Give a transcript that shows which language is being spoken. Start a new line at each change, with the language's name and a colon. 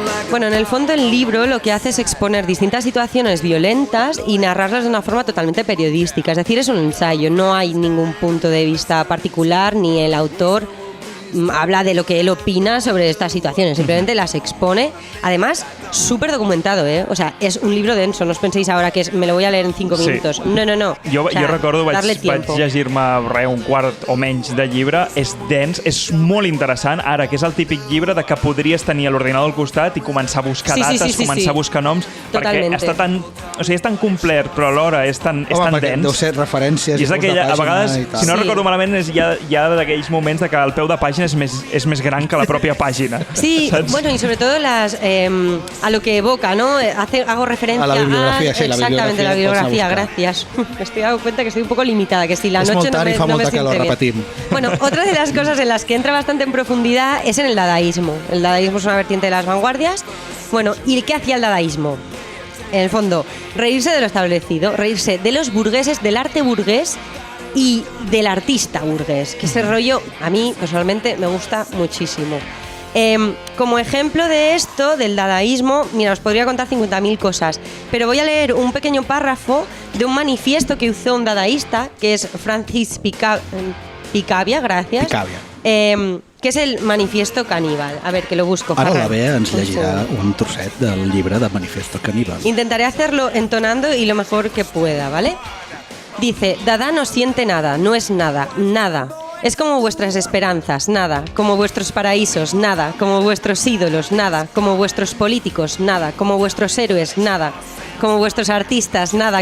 Spanish: Bueno, en el fondo el libro lo que hace es exponer distintas situaciones violentas y narrarlas de una forma totalmente periodística. Es decir, es un ensayo, no hay ningún punto de vista particular, ni el autor habla de lo que él opina sobre estas situaciones, simplemente las expone. Además, súper documentado, ¿eh? O sea, és un libro denso, no us penséis ahora que me lo voy a leer en 5 minutos. No.
Catalan: Jo recordo, vaig llegir-me un quart o menys de llibre, és dens, és molt interessant, ara, que és el típic llibre de que podries tenir a l'ordinador al costat i començar a buscar dates, començar a buscar noms,
Spanish: Totalmente.
Catalan: perquè està tan, o sigui, és tan complet, però alhora és tan dens. Deu ser referències i és aquella, a vegades, si no recordo malament, hi ha d'aquells moments de que el peu de pàgina és més gran que la pròpia pàgina.
Spanish: Sí, ¿sabes? Bueno, y sobre todo a lo que evoca, ¿no? Hago referencia a la bibliografía, sí, exactamente, la bibliografía, gracias. Me estoy dando cuenta que estoy un poco limitada, que si la noche no me siente bien. Bueno, otra de las cosas en las que entra bastante en profundidad es en el dadaísmo. El dadaísmo es una vertiente de las vanguardias. Bueno, ¿y qué hacía el dadaísmo? En el fondo, reírse de lo establecido, reírse de los burgueses, del arte burgués y del artista burgués, que ese rollo a mí personalmente me gusta muchísimo. Como ejemplo de esto, del dadaísmo, mira, os podría contar 50.000 cosas, pero voy a leer un pequeño párrafo de un manifiesto que hizo un dadaísta, que es Francis Picabia, gracias. Picabia. Que és el Manifiesto Caníbal. A ver, que lo busco.
Catalan: Ara la Bea ens llegirà un trosset del llibre de Manifiesto Caníbal.
Spanish: Intentaré hacerlo entonando y lo mejor que pueda, ¿vale? Dice, Dada no siente nada, no es nada, nada. Es como vuestras esperanzas, nada. Como vuestros paraísos, nada. Como vuestros ídolos, nada. Como vuestros políticos, nada. Como vuestros héroes, nada. Como vuestros artistas, nada.